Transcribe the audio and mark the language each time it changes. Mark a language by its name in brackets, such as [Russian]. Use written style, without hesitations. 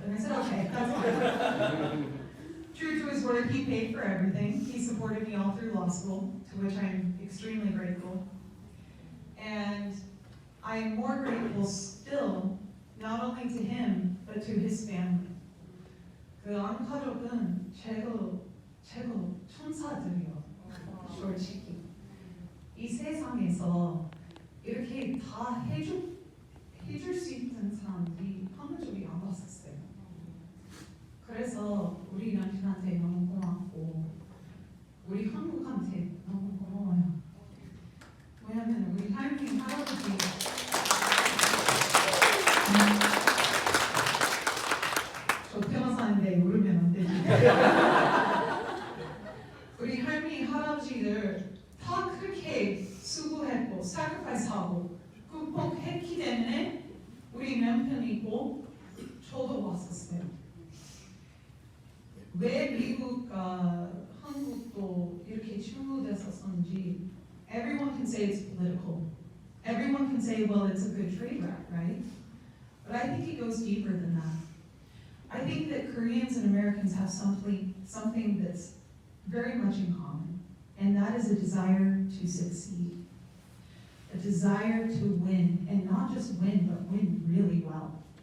[English] And I said, "Okay, that's fine." True to his word, he paid for everything. He supported me all through law school, to which I'm extremely grateful. And I am more grateful still, not only to him, but to his family. [Korean] 그 안가족은 최고 천사들이요, 솔직히. 이 세상에서 이렇게 다 해줄 수 있는 사람들이 한 적이 안 봤었어요. 그래서 우리 남편한테 너무 고맙고 우리 한국한테 너무 고마워요. 왜냐면 우리 할머니 할아버지 저 변호사인데 울으면 안 되지. 우리 할머니 할아버지들 다 그렇게 수고했고 sacrifice하고 극복했기 때문에 우리 남편이 있고 저도 왔었어요. 왜 미국과 한국도 이렇게 충돌됐었는지 [English] everyone can say it's political. Everyone can say, well, it's a good trade route, right? But I think it goes deeper than that. I think that Koreans and Americans have something that's very much in common, and that is a desire to succeed, a desire to win, and not just win, but win really well.